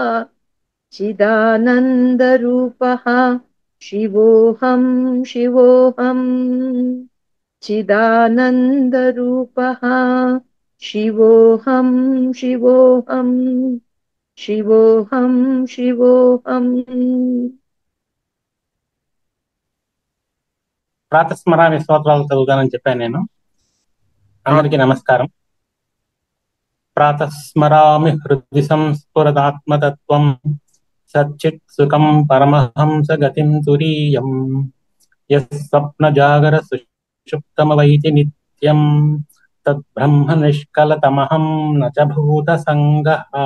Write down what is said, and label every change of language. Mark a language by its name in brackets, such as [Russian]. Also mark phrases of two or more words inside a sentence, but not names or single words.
[Sanskrit] चिदानन्दरूपः शिवोऽहं शिवोऽहम् चिदानन्दरूपः शिवोऽहं शिवोऽहम् शिवोऽहं शिवोऽहम् [Telugu] ప్రాతస్మరామి స్తోత్రాలు చదువుతానని చెప్పాను నేను. అందరికీ నమస్కారం. [Sanskrit] ప్రాతస్మరామి హృది సంస్ఫురదాత్మతత్వం సచ్చిత్ సుఖం పరమహంస గతిం తురీయం యస్ స్వప్న జాగర సుషుప్తమవైతి నిత్యం తద్బ్రహ్మ నిష్కలతమహం న చ భూత సంగః